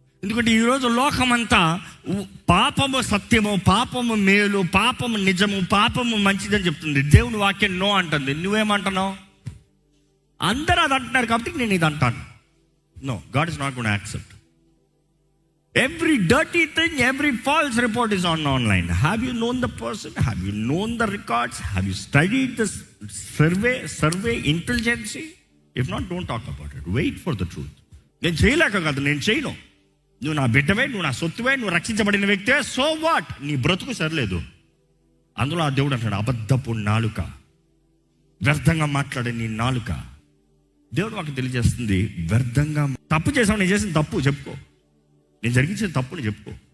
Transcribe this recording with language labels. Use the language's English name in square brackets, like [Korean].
[Telugu] ఎందుకంటే ఈరోజు లోకమంతా పాపము సత్యము, పాపము మేలు, పాపము నిజము, పాపము మంచిదని చెప్తుంది. దేవుని వాక్యం నో అంటుంది. నువ్వేమంటున్నావు? అందరూ అది అంటున్నారు కాబట్టి నేను ఇది అంటాను. [English] No, God is not gonna accept. Every dirty thing, every false report is online. Have you known the person? Have you known the records? Have you studied the survey intelligence? If not, don't talk about it. Wait for the truth. [Telugu] నేను చేయలేక కాదు, నేను చేయను. నువ్వు నా బిడ్డవే, నువ్వు నా సొత్తువే, నువ్వు రక్షించబడిన వ్యక్తే. So what? నీ బ్రతుకు సరిలేదు. అందులో ఆ దేవుడు అంటాడు, అబద్ధపు నాలుక, వ్యర్థంగా మాట్లాడే నీ నాలుక. దేవుడు మాకు తెలియజేస్తుంది, వ్యర్థంగా తప్పు చేసావు. నేను చేసిన తప్పు చెప్పుకో, నేను జరిగించిన తప్పుని చెప్పుకో.